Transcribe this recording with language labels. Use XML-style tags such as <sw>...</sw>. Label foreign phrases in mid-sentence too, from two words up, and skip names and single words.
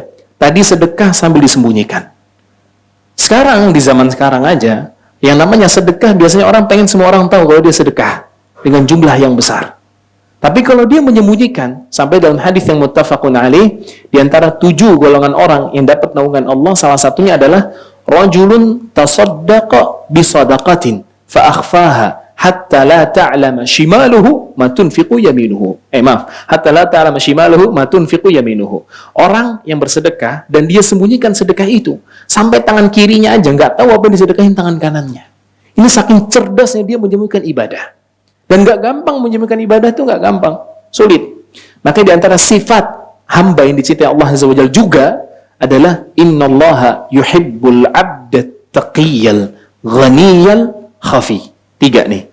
<id>Tadi sedekah sambil disembunyikan. Sekarang, di zaman sekarang aja, yang namanya sedekah biasanya orang pengen semua orang tahu kalau dia sedekah dengan jumlah yang besar. Tapi kalau dia menyembunyikan, sampai dalam hadis yang</id> <ar>متفق عليه,</ar> <id>di antara 7 golongan orang yang dapat naungan Allah, salah satunya adalah</id> <ar>رجل تصدق بصدقة فأخفاها حتى لا تعلم شماله ما تنفق يمينه. حتى لا تعلم شماله ما تنفق يمينه.</ar> <id>Orang yang bersedekah dan dia sembunyikan sedekah itu sampai tangan kirinya aja nggak tahu apa yang disedekahin tangan kanannya. Ini saking cerdasnya dia menyembunyikan ibadah. Dan nggak gampang menyembunyikan ibadah itu, nggak gampang, sulit. Maka di antara sifat hamba yang dicintai Allah</id> <ar>عز وجل</ar> <id>juga adalah</id> <ar>إن الله يحب العبد التقي الغني الخفي.</ar> <id>3 nih.</id>